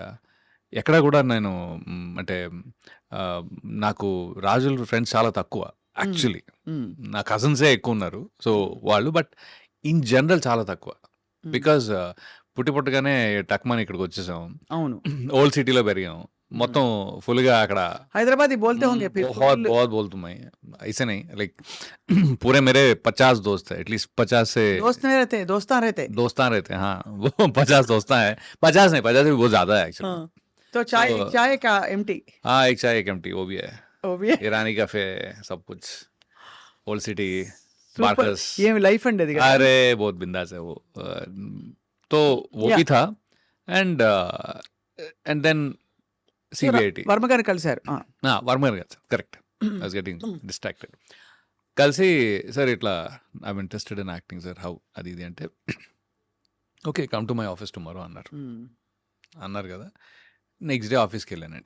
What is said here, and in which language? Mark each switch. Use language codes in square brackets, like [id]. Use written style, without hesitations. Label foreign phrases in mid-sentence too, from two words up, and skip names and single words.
[te] ఎక్కడ కూడా నేను అంటే ఆహ్, నాకు రాజుల ఫ్రెండ్స్ చాలా తక్కువ హ్మ్. యాక్చువల్లీ. హ్మ్. నా కజిన్సే ఎక్కువున్నారు. సో, హ్మ్. వాళ్ళు [en] but in general [te] చాలా తక్కువ. హ్మ్. బికాజ్ పుట్టగానే టక్‌మని ఇక్కడికొచ్చేసాం. అవును. ఓల్డ్ సిటీలో పెరిగాం. హ్మ్. మొత్తం ఫుల్‌గా అక్కడ [hi] हैदराबादी बोलते होंगे फिर बहुत फुल बहुत बोल तुम ऐसे नहीं लाइक पूरे मेरे 50 दोस्त हैं एटलीस्ट 50 से दोस्त नहीं रहते, दोस्तान रहते। दोस्तान रहते हैं हाँ वो 50 दोस्तान है 50 नहीं 50 से भी बहुत ज़्यादा है एक्चुअली हाँ। तो तो चाय चाय का एम्प्टी हाँ एक चाय एक एम्प्टी वो भी है वो भी है। ईरानी कैफे सब कुछ ओल्ड सिटी [te] సూపర్. [hi] बार्कस [te] ఏమి లైఫ్ అండి అది కదా! [hi] अरे बहुत बिंदास है वो तो वो भी యాహ్! [en] था and and then [te] సో, [hi] सीबीआईटी [te] వర్మ గారిని కలిసారు. ఆ! వర్మ గారు [en] correct I was getting distracted [te] కలిసి సార్ ఇట్లా [en] I'm interested in acting sir how [te] అది ఇది అంటే [en] okay come to my office tomorrow [te] అన్నారు. హ్మ్. అన్నారు కదా! [en] next day [te] ఆఫీస్‌కి వెళ్ళానండి.